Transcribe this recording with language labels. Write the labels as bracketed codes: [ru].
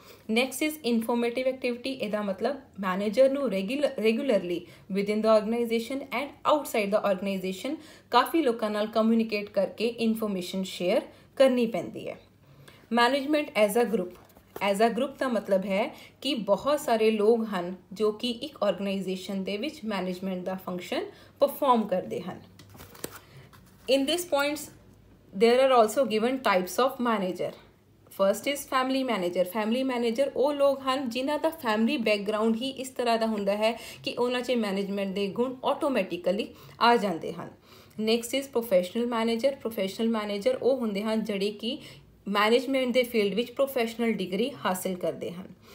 [en] Next is informative activity. [pa] ਇਹਦਾ ਮਤਲਬ manager ਨੂੰ regularly within ਦਾ organisation and outside ਦਾ organisation ਕਾਫੀ ਲੋਕਾਂ ਨਾਲ ਕਮਿਊਨੀਕੇਟ ਕਰਕੇ ਇਨਫੋਰਮੇਸ਼ਨ ਸ਼ੇਅਰ ਕਰਨੀ ਪੈਂਦੀ ਹੈ। [en] Management as a group. [pa] As a group ਦਾ ਮਤਲਬ ਹੈ ਕਿ ਬਹੁਤ ਸਾਰੇ ਲੋਕ ਹਨ ਜੋ ਕਿ ਇੱਕ ਆਰਗੇਨਾਈਜੇਸ਼ਨ ਦੇ ਵਿੱਚ ਮੈਨੇਜਮੈਂਟ ਦਾ ਫੰਕਸ਼ਨ ਪਰਫਾਰਮ ਕਰਦੇ ਹਨ। [en] In these points, there are also given types of manager. First is family manager. [pa] Family manager ਉਹ ਲੋਕ ਹਨ ਜਿਨ੍ਹਾਂ ਦਾ ਫੈਮਿਲੀ ਬੈਕਗਰਾਉਂਡ ਹੀ ਇਸ ਤਰ੍ਹਾਂ ਦਾ ਹੁੰਦਾ ਹੈ ਕਿ ਉਹਨਾਂ 'ਚ ਮੈਨੇਜਮੈਂਟ ਦੇ ਗੁਣ ਆਟੋਮੈਟਿਕਲੀ ਆ ਜਾਂਦੇ ਹਨ। [en] Next is professional manager. [pa] Professional manager ਉਹ ਹੁੰਦੇ ਹਨ ਜਿਹੜੇ ਕਿ ਮੈਨੇਜਮੈਂਟ ਦੇ ਫੀਲਡ ਵਿੱਚ ਪ੍ਰੋਫੈਸ਼ਨਲ ਡਿਗਰੀ ਹਾਸਿਲ ਕਰਦੇ ਹਨ।